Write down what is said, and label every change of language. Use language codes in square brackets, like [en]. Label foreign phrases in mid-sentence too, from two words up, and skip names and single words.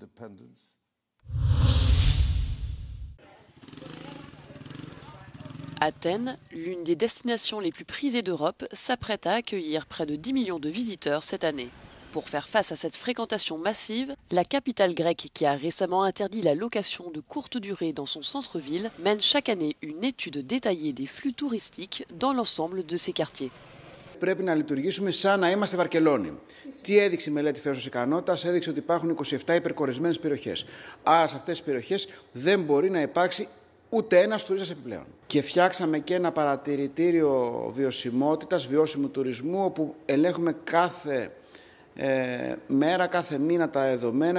[fr] Athènes, l'une des destinations les plus prisées d'Europe, s'apprête à accueillir près de 10 millions de visiteurs cette année. Pour faire face à cette fréquentation massive, la capitale grecque, qui a récemment interdit la location de courte durée dans son centre-ville, mène chaque année une étude détaillée des flux touristiques dans l'ensemble de ses quartiers. [el] Πρέπει να λειτουργήσουμε σαν να είμαστε Βαρκελόνη. Τι έδειξε η μελέτη φέρους ικανότητας? Έδειξε ότι υπάρχουν 27 υπερκορεσμένες περιοχές. Άρα σε αυτές τις περιοχές δεν μπορεί να υπάρξει ούτε ένας τουρίστας επιπλέον. Και φτιάξαμε και ένα παρατηρητήριο βιωσιμότητας, βιώσιμου τουρισμού, όπου ελέγχουμε κάθε μέρα, κάθε μήνα τα δεδομένα.